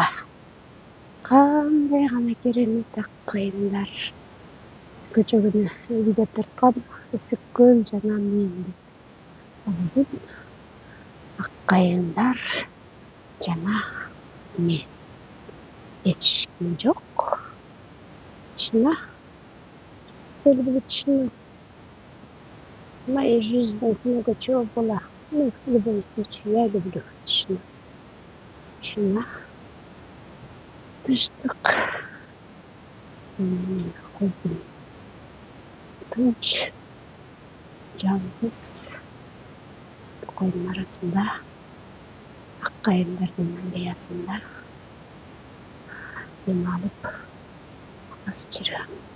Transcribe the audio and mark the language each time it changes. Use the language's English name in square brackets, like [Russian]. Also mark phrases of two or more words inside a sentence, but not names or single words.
[Kyrgyz] Кандай гана керемет аккайындар. Көчө күнү видео тарткан Ысык көл жана мен деп. Аккайындар жана мен. Эч ким жок. Тишина. Тишина. [Russian] Моя жизнь много чего была. Ну, в любом случае, я люблю тишину. Тишина. [Kyrgyz] Тыштык. Көлдүн тынч, жалгыз токойдун арасында, аккайындардын аллеясында дем алып басып жүрөм.